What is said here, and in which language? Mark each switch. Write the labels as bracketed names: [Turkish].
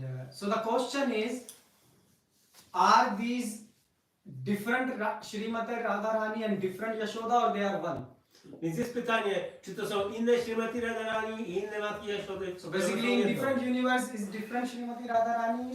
[English] So the question is, are these different Srimati Radharani and different Yashoda, or they are one? [Polish] Więc jest pytanie, czy to są inne Śrimati Radharani i inne matki Jaszody? [English] So basically in different universe is different Srimati Radharani,